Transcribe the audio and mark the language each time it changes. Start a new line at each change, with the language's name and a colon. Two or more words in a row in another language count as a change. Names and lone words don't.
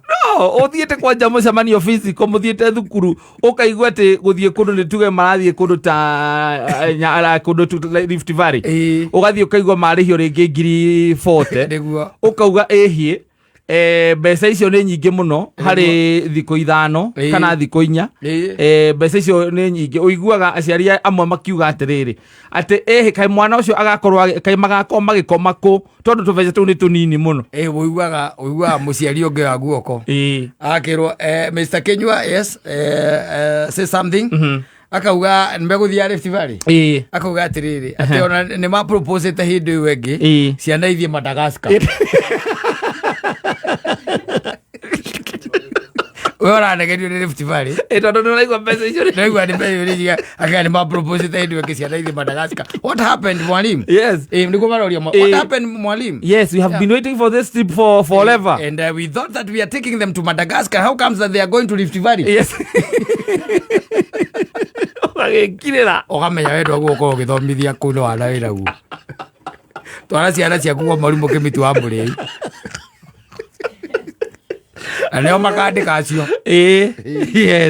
Kikuyu: ũthiĩte kwanja mũcemanio physical mũthiĩte thukuru ũkaigua atĩ gũthiĩ kũndũ nĩ tuge marathiĩ kũndũ ta kũndũ Rift Valley ũgathiĩ ũkaigua marĩhio rĩngĩ 40,000 ũkauga ĩhiĩ mbeca icio nĩ nyingĩ mũno harĩ thikũ 5 kana thikũ 4 mbeca icio nĩ nyingĩ ũiguaga aciari amwe makiuga atĩrĩrĩ atĩ kaĩ mwana ũcio agakorwo kaĩ magakorwo magĩkoma kũ tondũ tũbeca tũu nĩ tũnini mũno ũiguaga mũciari ũngĩ wa guoko akĩrwo Mr. Kenyua
English: say something
Kikuyu: akauga nĩmegũthiĩ Rift Valley akauga atĩrĩrĩ atĩ ona nĩ maproposete hĩndĩ ĩyo ĩngĩ ciana ithiĩ Madagascar we ũranegenio nĩ Rift Valley tondũ nĩ ũraigua mbeca icio ndaigua nĩ mbeca icio aka nĩ propose ta ndio kĩciana ithi Madagascar.
English: What happened mwalimu? Yes,
Kikuyu: nĩguo maroria
English: what happened
Kikuyu: mwalimu?
English: Yes, we have been waiting for this trip for forever, and we thought that we are taking them to Madagascar. How comes that they are going to Rift Valley?
Kikuyu: Yes. Ũgagĩkirĩra ũkamenya wendo gũkorwo ũgĩthomithia kũu nĩ wana wĩra guo twara ciana ciaku gwa mwarimũ Kĩmĩti wa Mũrĩi na nĩo makandĩka acio.
English: Yes,